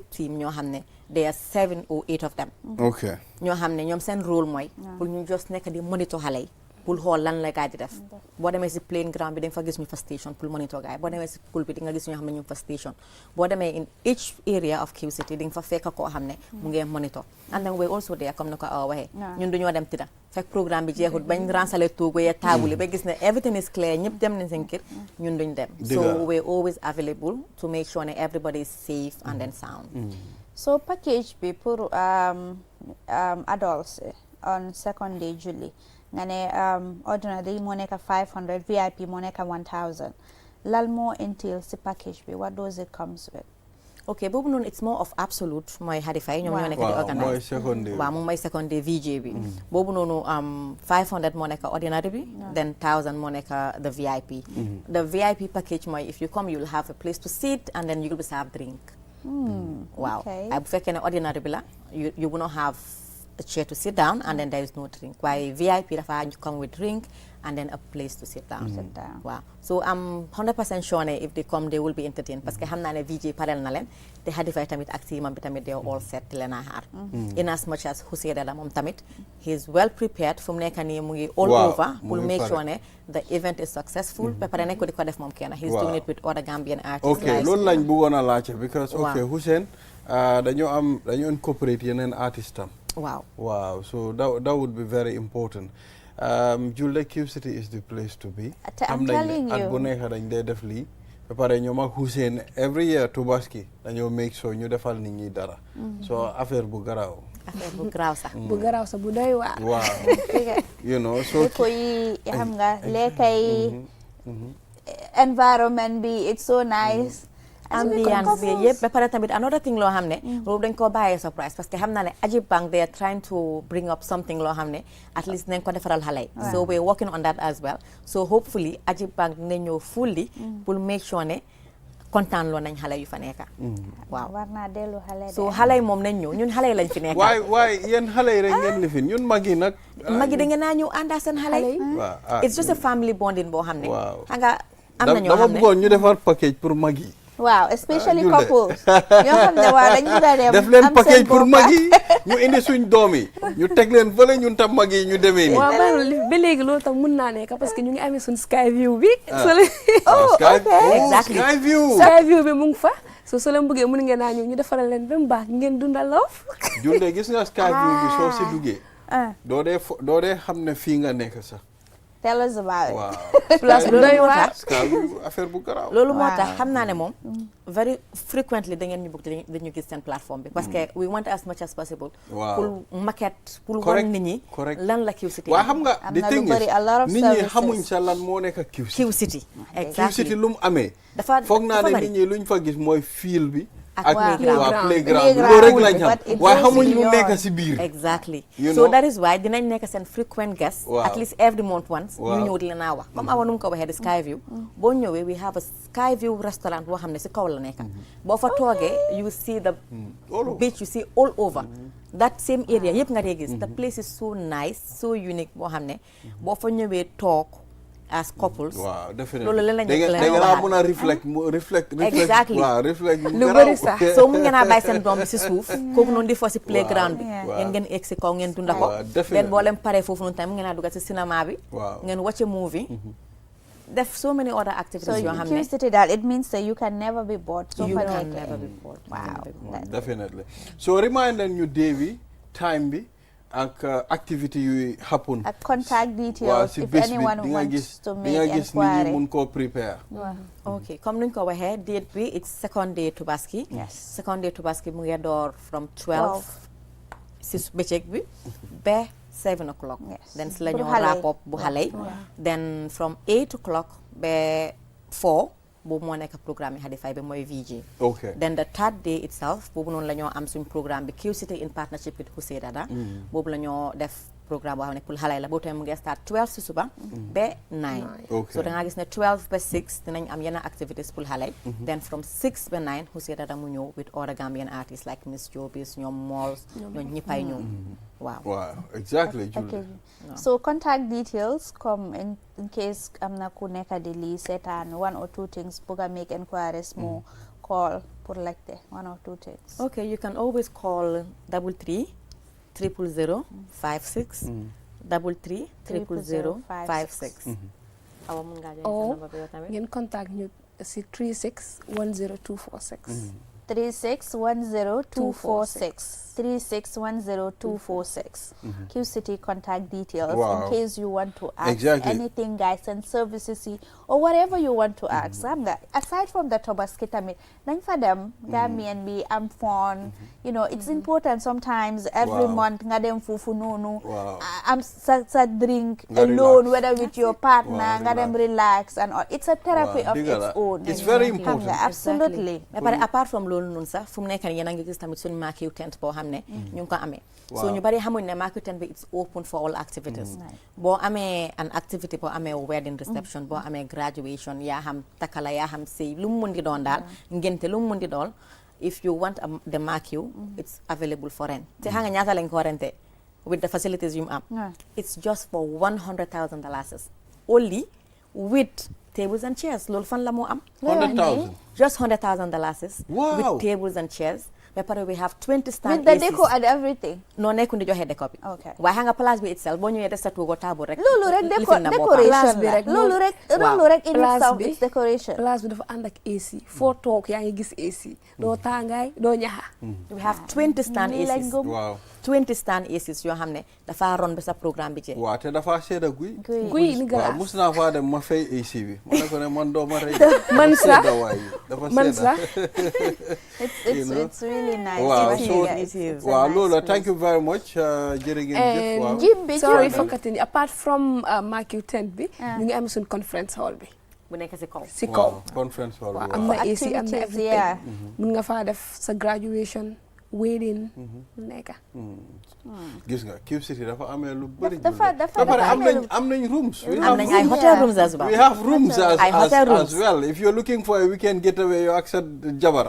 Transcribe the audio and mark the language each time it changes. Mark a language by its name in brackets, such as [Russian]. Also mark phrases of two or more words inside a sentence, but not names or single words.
[Wolof] team ñoo xam ne [English] there are 7 or 8 of them [Wolof] ñoo xam ne ñoom seen rôle mooy pour ñu just nekk di monitor xale yi pour xool lan la gaay di def boo demee si playing ground bi da nga fa gis ñu fa station pour monitor gaay boo demee si pool bi di nga gis ñoo xam ne ñu fa station boo demee [English] in each area of Q-City [Wolof] di nga fa fekk koo xam ne mu ngi monitor [English] and then we also there [Wolof] comme na ko Awa waxee ñun duñoo dem tëdda fekk programme bi jeexut bañ ransale toogu ya taabul yi ba gis ne [English] everything is clear [Wolof] ñëpp dem nañ seen kër ñun duñ dem [English] so we're always available to make sure [Wolof] ne [English] everybody is safe and then sound [Wolof] so package bi pour adults [English] on second day July [Wolof] nga ne ordinary moo nekk 500 VIP moo nekk 1000 lal moo entail si package bi [English] what does it comes with [Wolof] ok boobu noonu [English] it's more of absolute [Wolof] mooy Hadify ñoom ñoo nekk di waaw mooy [English] organise second day [Wolof] waaw moom mooy [English] second day [Wolof] VJ bi boobu noonu 500 moo nekk ordinary bi [English] then [Wolof] 1000 moo nekk [English] the VIP the VIP package mooy if you come you'll have a place to sit and then you will be served drink [Wolof] waaw ay bu fekkee ne ordinary bi la [English] you will not have a chair to sit down and then there is no drink [Wolof] waaye VIP dafa [English] come with drink and then a place to sit down. Wow. So I'm 100% sure if they come, they will be entertained. [Wolof] Parce que xam naa ne VJ parel na leen te Hadify tamit ak teamam bi tamit [English] they are all set [Wolof] leen a xaar. [English] In as much as Hussein [Wolof] la moom tamit [English] he is well prepared [Wolof] fu mu nekk nii mu ngi [English] all over pour make sure ne the event is successful. [Wolof] ba pare nekk di ko def moom kenn [English] he is doing it with other Gambian artists. [Wolof] ok loolu lañ bëggoon a laajte because ok Hussein dañoo incorporate yeneen artist tam. [English] Wow. So that would be very important. Julde Q City is the place to be. I'm telling you. [Wolof] At bu nekk dañ dee def lii ba pare ñoom ak Hussein [English] every year [Wolof] Tobaski dañoo [English] make sure [Wolof] ñu defal nit ñi dara. so affaire bu garaaw. affaire bu garaaw sax. bu garaaw sax bu doy waar. waaw. [English] you know so [Wolof] ko yi xam nga lekka yi environment bi [English] it's so nice. [Wolof] ambiance bi yëpp ba pare tamit [English] another thing [Wolof] loo xam ne loolu dañ koo bàyyee surprise parce que xam naa ne Ajib Bank [English] they are trying to bring up something [Wolof] loo xam ne [English] at least [Wolof] nañ ko defaral xale yi [English] so we're working on that as well so hopefully [Wolof] Ajib Bank dina ñëw fully pour [English] make sure [Wolof] ne kontaan loo nañ xale yu fa nekka waaw war naa dellu xale so xale yi moom nañ ñëw ñun xale yi lañ fi nekka waaye yéen xale yi rek ngeen lifin ñun mag yi nag mag yi da ngeen naa ñëw ànda seen xale yi it's just a family bonding boo xam ne xam nga am na ñoo xam ne dama bëggoon ñu defar package pour mag yi waaw [English] especially couples [Wolof] ñoo xam ne waaw dañu bëgg a dem def leen package pour mag yi ñu indi suñ doom yi ñu teg leen fële ñun tam mag yi ñu demee nii waaw ba léegi loolu tam mun naa nekk parce que ñu ngi amee suñ sky view bi sky view bi mu ngi fa so leen bëggee mun ngeen naa ñëw ñu defaral leen ba mu baax ngeen dundal loof Julde gis nga sky view bi soo si duggee doo dee xam ne fii nga nekk sax [English] tell us about it. [Wolof] Plus loolu moo tax affaire bu garaaw loolu moo tax xam naa ne moom [English] very frequently [Wolof] da ngeen ñu bëgg dañu gis seen plateforme bi parce que [English] we want as much as possible [Wolof] pour maquette pour wan nit ñi lan la Q City waaw xam nga [English] the thing is [Wolof] nit ñi xamuñ sa lan moo nekk Q [English] City [Wolof] Q City lu mu amee foog naa ne nit ñi luñ fa gis mooy fil bi ak playground loolu rek lañ xam waaye xamuñ lu nekk si biir [English] exactly so that is why [Wolof] dinañ nekk seen [English] frequent guest at least every month once [Wolof] ñu ñëw di la naa wax comme awa nu mu ko waxee di [English] Sky View [Wolof] boo ñëwee [English] we have a Sky View restaurant [Wolof] boo xam ne si kaw la nekk boo fa toogee [English] you see the beach you see all over that same area [Wolof] yëpp nga dee gis [English] the place is so nice so unique [Wolof] boo xam ne boo fa ñëwee toog [English] as couples. Wow, definitely. [Wolof] loolu la lañ mën a reflect [English] exactly [Wolof] waaw reflect lu bëri sax soo mun ngeen a bàyyi seen doom bi si suuf kooku noonu di fo si playground bi ngeen egg si kaw ngeen dunda ko benn boo leen paree foofu noonu tamit ngeen a dugg si cinéma bi ngeen [English] watch a movie [Wolof] def [English] so many other activities [Wolof] yoo xam ne [English] Q City daal it means that you can never be bored you can never be bored wow definitely so remind ñu day bi time bi ak activity yu happen ak contact details if anyone wants to make inquiry [Wolof] mun koo prepare ok comme nuñ ko waxee date bi [English] it's second day Tobaski second day Tobaski [Wolof] mu ngi door from 12 si bëccëg bi ba [English] 7 o'clock then [Wolof] si la ñoo [English] wrap up [Wolof] bu xale yi [English] then from 8 o'clock [Wolof] ba 4 boobu moo nekk programme yi Hadify bi mooy VJ [English] then the third day itself [Wolof] boobu noonu la ñoo am suñ programme bi Q City [English] in partnership with Hussein Dada [Wolof] boobu la ñoo def programme boo xam ne pour xale yi la boobu tamit mu ngi start 12 si suba ba 9 so da ngaa gis ne 12 ba 6 dinañ am yenn activities pour xale yi [English] then from 6 [Wolof] ba 9 Hussein Dada mu ñëw [English] with other Gambian artists like Miss Jobis [Wolof] ñoom Malls ñoom ñëppay ñëw [English] wow exactly so contact details come in case [Wolof] am na ku nekk di lii seetaan [English] one or two things [Wolof] bëgg a [English] make inquiries more call pour laajte one or two things okay you can always call 33 000 56 33 000 56 [Wolof] awa mun ngaa joxe sa number bi yow tamit ngeen contact ñu si 36 10246 [English] 36 10246 3610246 Q City contact details in case you want to ask anything guys and services or whatever you want to ask aside from the Tobaski [Wolof] tamit nañ fa dem Gambian bi am [English] fun you know it's important sometimes every month [Wolof] nga dem foofu noonu am sa [English] drink alone whether with your partner [Wolof] nga dem [English] relax and all it's a therapy of its own it's very important absolutely [Wolof] apart from loolu noonu sax fu mu nekk nii yéen a ngi gis tamit suñu Makiw tent boo xam ne ñu ngi ko amee so ñu bari xamuñ ne Makiw tent bi [English] it's open for all activities [Wolof] boo amee [English] an activity [Wolof] boo amee [English] wedding reception [Wolof] boo amee graduation yaa xam takala yaa xam sëy lu mu mun di doon daal ngénte lu mu mun di doon [English] if you want the Makiw it's available for rent [Wolof] te xam nga ñaata lañ ko rente [English] with the facilities [Wolof] yu mu am [English] it's just for $100,000 only with tables and chairs [Wolof] loolu fan la moo am [English] 100,000 just $100,000 Wow. with tables and chairs [Wolof] ba pare [English] we have 20 stand with the ACs. deco and everything. [Wolof] non nekkuñ di joxe déco bi [English] Okay. [Wolof] waaye xam nga place bi itself boo ñëwee des sa tuugo table rek loolu rek lifin na boppam. [English] decoration [Wolof] Place bi la rek loolu rek Waaw. loolu rek in [English] Place itself [Wolof] bi. [English] it's decoration. [Wolof] place bi dafa ànd ak AC foo toog yaa ngi gis AC doo tàngaay doo ñaxa [English] we have 20 stand [Wolof] Nii lañ [English] ACs [Wolof] gëm. waaw 20 stand ACs yoo xam ne dafa ron ba sa programme bi jeex waaw te dafa sedda guy guy ni waaw [French] glace [Wolof] mus naa faa dem ma fay AC bi ma ne ko ne man doo ma rey man sax sedda waay dafa man sedda sax [English] It's really nice. Wow, It's so- really- it's a [Wolof] waaw [English] nice [Wolof] loolu [English] place. thank you very much [Wolof] jërë ngeen jëf waaw Gym bi [English] sorry gym for [Wolof] bi. [English] cutting you. Apart from Makiw tent [Wolof] bi ñu ngi am suñ [English] conference hall bi [Wolof] bu nekk si kaw si kaw waaw [English] conference hall [Wolof] waaw bi am waaw na AC am na [English] Activities, everything yeah. [Wolof] mun nga faa def sa graduation wedding lu nekk gis nga Q City dafa amee lu bëri dafa- dafa- ba pare dafa am amee nañ am nañ rooms we am [English] have [Wolof] nañ ay [English] rooms. hotel rooms as well We have rooms [Wolof] Ay hotel [English] as rooms. well. If you're looking for a weekend getaway, you accept Jabar.